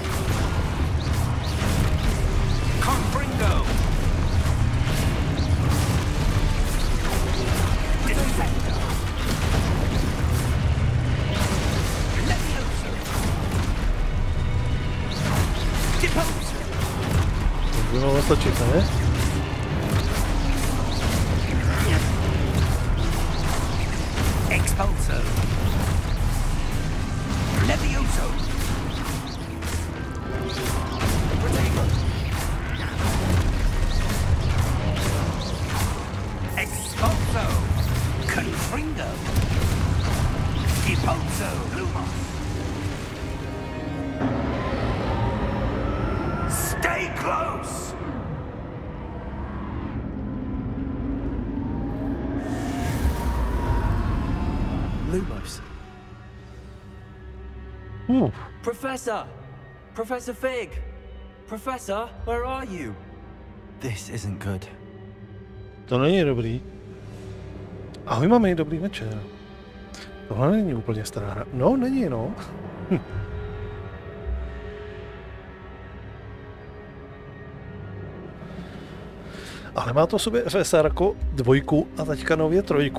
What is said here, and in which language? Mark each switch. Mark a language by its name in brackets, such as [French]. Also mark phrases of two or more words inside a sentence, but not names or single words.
[Czech] Confringo! Descendo! Levioso! Deposo! To by mohlo stačit, ne? Expulso! Levioso! Protego! Expulso! Confringo! Deposo! Lumos! [English] Stay close! Lumos. Professor! Professor Fig! Professor, where are you? This isn't good. [Czech] To není dobrý. Ahoj, mami, dobrý večer. Tohle není úplně stará hra. No, není, no. Ale má to v sobě FSR-ko 2 a teďka nově 3.